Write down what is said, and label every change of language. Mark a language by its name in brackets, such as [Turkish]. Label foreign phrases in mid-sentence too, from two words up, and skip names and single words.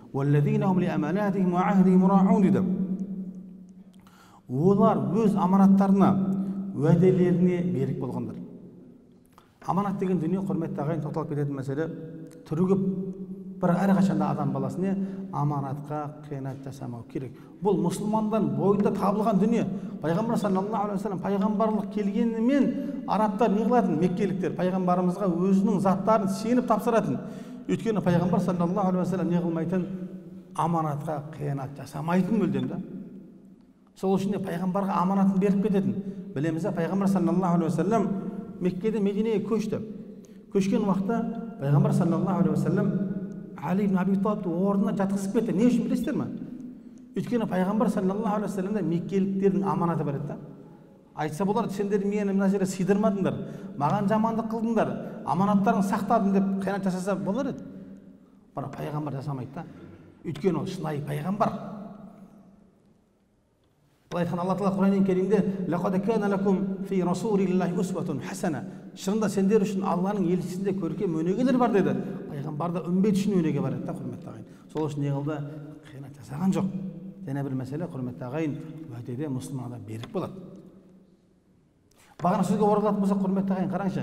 [Kazakh] Олар өз аманаттарына, уәделеріне берік болғандар. Аманат деген дүние, құрметті ағайын, тоқталып кететін мәселе түрі көп. Бір әрқашанда адам баласына аманатқа қиянат жасамау керек. Бұл мұсылмандан бойында табылған дүние. Пайғамбар [Arabic] صلى الله عليه وسلم [Kazakh] пайғамбарлық келгенімен арабтар не қылатын? Меккеліктер пайғамбарымызға өзінің заттарын сеніп тапсыратын. Өйткені пайғамбар [Arabic] صلى الله عليه وسلم [Kazakh] не қылмайтын? Аманатқа қиянат жасамайтын мүлдем да. Сол үшін пайғамбарға аманатын беріп кететін. Білеміз, пайғамбар [Arabic] صلى الله عليه وسلم [Kazakh] Меккеден Мединеге көшті. Көшкен уақытта пайғамбар [Arabic] صلى الله عليه وسلم [Kazakh] Али ибн Аби Талибті орнына жатқызып кетті. Не үшін білесіздер ме? Өйткені пайғамбар [Arabic] صلى الله عليه وسلم [Kazakh] меккеліктердің аманаты бар еді да. Айтса болар, сендер мені мына жерге сыйдырмадыңдар, маған жамандық қылдыңдар, аманаттарың сақтадың деп қиянат жасаса болар еді. Бірақ пайғамбар жасамайды да. Өйткені ол шынайы пайғамбар. Бұл айтқан Алла Тағала Құран-ы Кәрімде: [Arabic] "لقد كان لكم في رسول الله أسوة حسنة." [Kazakh] Шынында сендер үшін Алланың елшісінде көркем өнегелер бар деді. Пайғамбарда үмбет үшін өнеге бар еді, құрметті ағайын. Сол үшін не қылды? Қиянат жасаған жоқ. Және бір мәселе, құрметті ағайын, уәдеде мұсылман адам берік болады. Бағана сөзге оралатын болса, құрметті ағайын, қараңызшы.